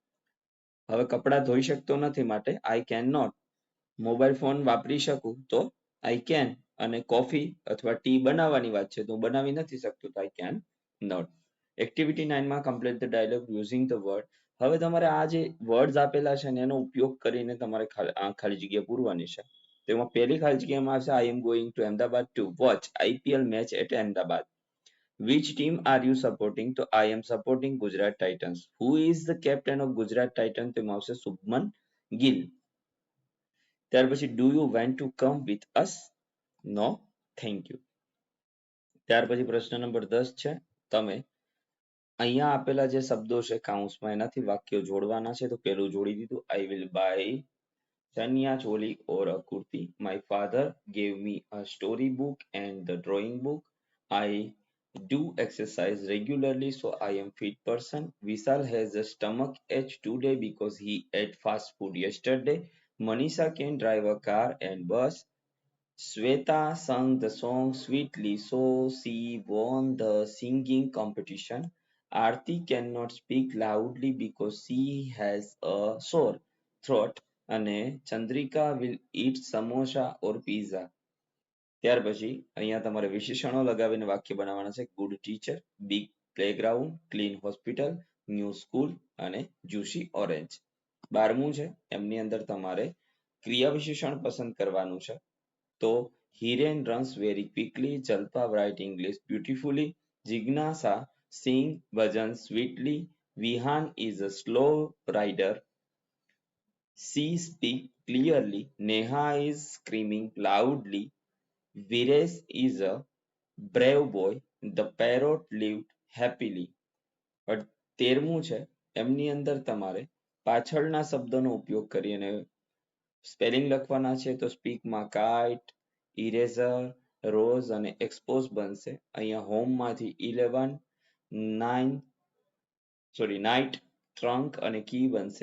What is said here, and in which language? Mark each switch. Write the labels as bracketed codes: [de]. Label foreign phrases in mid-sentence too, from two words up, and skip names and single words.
[gu] હવે કપડાં ધોઈ શકતો નથી માટે [en] I can not, mobile phone [gu] વાપરી શકું તો [en] I can, [gu] અને કોફી અથવા ટી બનાવવાની વાત છે તો હું બનાવી નથી શકતો તો [en] I can not. એક્ટિવિટી 9 માં complete the dialogue using the word. [gu] હવે તમારે આ જે વર્ડ્સ આપેલા છે ને એનો ઉપયોગ કરીને તમારે ખાલી જગ્યા પૂરવાની છે. તેમાં પહેલી ખાલી જગ્યામાં આવશે [en] I am going to Ahmedabad to watch IPL match at Ahmedabad. Which team are you supporting? તો I am supporting Gujarat Titans. Who is the captain of Gujarat Titans? [gu] તેમાં આવશે શુભમન ગિલ. ત્યાર પછી [en] do you want to come with us? No, thank you. [gu] ત્યાર પછી પ્રશ્ન નંબર 10 છે તમે અહીંયા આપેલા જે શબ્દો છે કાઉન્સમાં એનાથી વાક્યો જોડવાના છે. તો પેલું જોડી દીધું [en] I will buy [gu] ચણિયા ચોલી [en] or a kurti. My father gave me a story book and the drawing book. I do exercise regularly, so I am fit person. Vishal has a stomach ache today because he ate fast food yesterday. Manisha can drive a car and bus. Sweta sang the song sweetly, so she won the singing competition. Aarti cannot speak loudly because she has a sore throat. અને ચંદ્રિકા will eat samosa or pizza. [gu] ત્યાર પછી અહીંયા તમારે વિશેષણો લગાવીને વાક્ય બનાવવાના છે. [en] good teacher, big playground, clean hospital, new school અને juicy orange. [gu] 12મું છે એમની અંદર તમારે ક્રિયા વિશેષણ પસંદ કરવાનું છે. [en] તો Hiren runs very quickly, Jalpa write English beautifully, Jigyasa sing bhajan sweetly, Vihan is a slow rider, she speak clearly, Neha is screaming loudly, Viresh is a brave boy. The parrot lived happily. [gu] but 13મું છે એમની અંદર તમારે પાછળના શબ્દોનો ઉપયોગ કરી અને સ્પેલિંગ લખવાના છે. તો સ્પીકમાં કાઇટ, ઇરેઝર, રોઝ અને એક્સપોઝ બનશે. અહીંયા હોમમાંથી 11, નાઇટ, ટ્રંક અને કી બનશે.